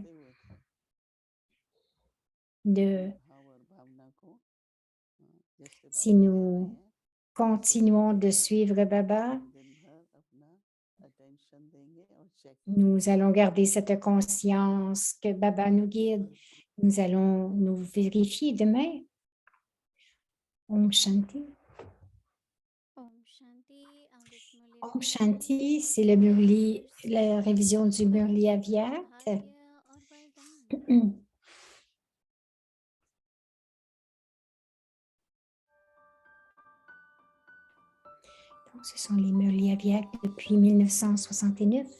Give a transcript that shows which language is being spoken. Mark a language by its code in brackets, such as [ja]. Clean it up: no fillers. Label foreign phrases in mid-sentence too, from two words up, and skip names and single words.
[hi] चलते हुए [fr] de, [hi] भाव और भावना को जैसे [fr] si [hi] बाबा कह रहे [fr] nous [hi] हैं वैसे [fr] continuons [hi] रखने [fr] de [hi] पर [fr] suivre Baba, [hi] हम दिन भर अपना अटेंशन देंगे और चेक [fr] nous allons garder cette conscience que Baba nous guide. Nous allons nous vérifier demain. [hi] ओम शांति. ओम शांति। अमृत मुरली Om प्रोफेसर, Shanti, [fr] c'est le Murli, [hi] फिर [fr] la [hi] से [fr] révision du Murli Avyat. [hi] सौभाग्य और वरदान। [fr] Donc, ce sont les Murli Avyat depuis 1969.